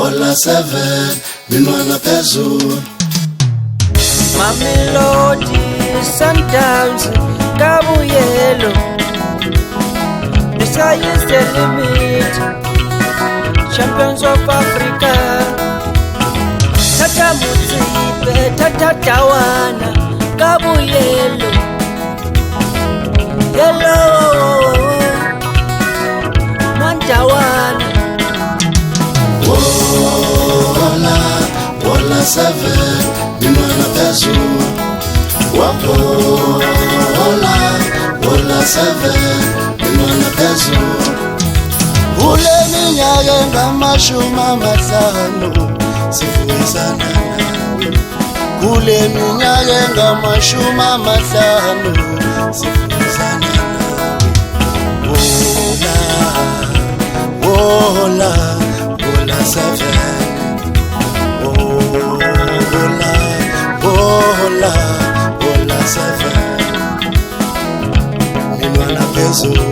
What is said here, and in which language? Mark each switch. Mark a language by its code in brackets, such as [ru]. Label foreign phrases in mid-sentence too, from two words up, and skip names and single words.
[zu] Bola 7 minwana phezulu. Mamelodi Sundowns Kabuyelo, [en] the sky is the limit. Champions of Africa, Tata Mutsipe, Tata Tawana Kabuyelo, hello Mantawana. [zu] Bola 7 minwana phezulu. Bola 7 minwana phezulu. Kule minyaka engamashumi amahlanu sifuyisana nawe. Kule minyaka engamashumi amahlanu sifuyisana nawe. Bola 7. Bola 7 minwana phezulu.